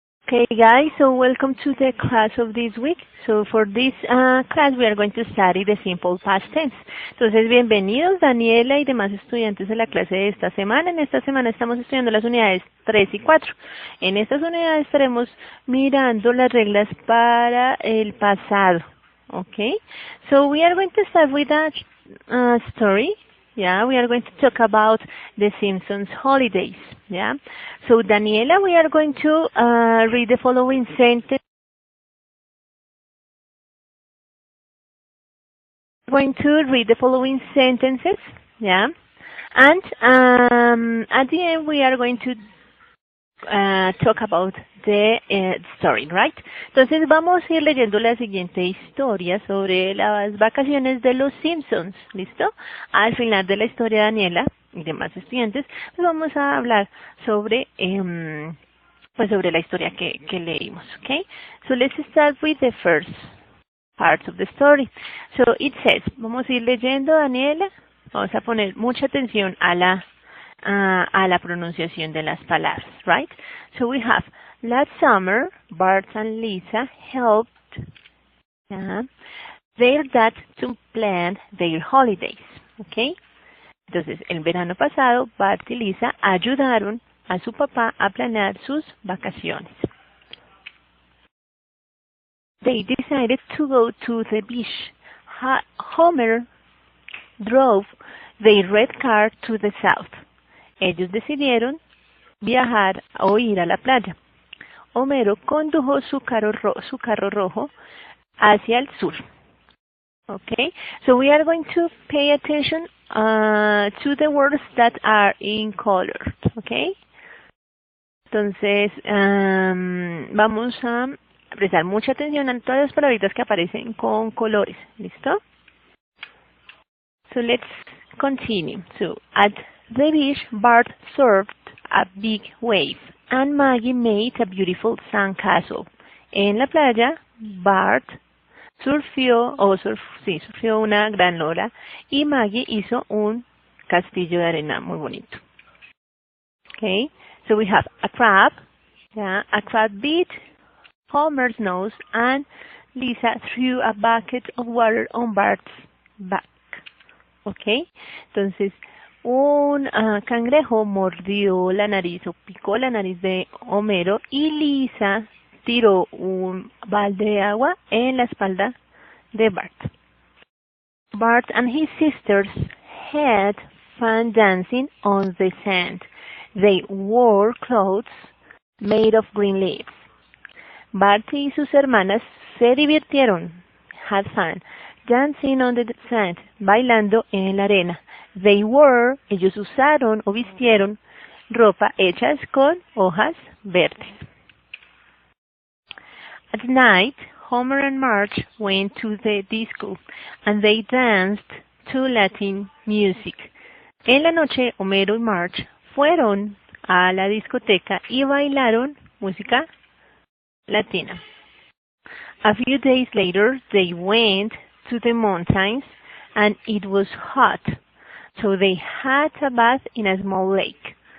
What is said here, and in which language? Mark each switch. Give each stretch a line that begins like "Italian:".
English: Okay, guys, so welcome to the class of this week. So for this class we are going to study the simple past tense.
Spanish: Entonces, bienvenidos Daniela y demás estudiantes de la clase de esta semana. En esta semana estamos estudiando las unidades 3 y 4. En estas unidades estaremos mirando las reglas para el pasado.
English: Okay, so we are going to start with a story. Yeah, we are going to talk about the Simpsons holidays. Yeah, so Daniela, we are going to read the following sentence. Going to read the following sentences. Yeah, and at the end we are going to talk about the story, right?
Spanish: Entonces vamos a ir leyendo la siguiente historia sobre las vacaciones de los Simpsons, ¿listo? Al final de la historia, Daniela y demás estudiantes, pues vamos a hablar sobre pues sobre la historia que leímos, ¿ok?
English: So let's start with the first part of the story. So it says,
Spanish: vamos a ir leyendo, Daniela, vamos a poner mucha atención a la pronunciación de las palabras, right?
English: So we have, last summer, Bart and Lisa helped their dad to plan their holidays, okay?
Spanish: Entonces, el verano pasado, Bart y Lisa ayudaron a su papá a planear sus vacaciones.
English: They decided to go to the beach. Homer drove their red car to the south.
Spanish: Ellos decidieron viajar o ir a la playa. Homero condujo su carro rojo hacia el sur.
English: Okay, so we are going to pay attention to the words that are in color.
Spanish: Okay, entonces vamos a prestar mucha atención a todas las palabritas que aparecen con colores.
English: ¿Listo? So let's continue. So at the beach, Bart surfed a big wave and Maggie made a beautiful sandcastle.
Spanish: En la playa, Bart surfió una gran ola y Maggie hizo un castillo de arena muy bonito.
English: Okay, so we have a crab. Yeah, a crab bit Homer's nose and Lisa threw a bucket of water on Bart's back.
Spanish: Okay, entonces un cangrejo mordió la nariz o picó la nariz de Homero y Lisa tiró un balde de agua en la espalda de Bart.
English: Bart and his sisters had fun dancing on the sand. They wore clothes made of green leaves.
Spanish: Bart y sus hermanas se divirtieron,
English: had fun, dancing on the sand,
Spanish: bailando en la arena.
English: They wore,
Spanish: ellos usaron o vistieron ropa hechas con hojas verdes.
English: At night, Homer and Marge went to the disco and they danced to Latin music.
Spanish: En la noche, Homero y Marge fueron a la discoteca y bailaron música latina.
English: A few days later, they went to the mountains and it was hot, so they had a bath in a small lake.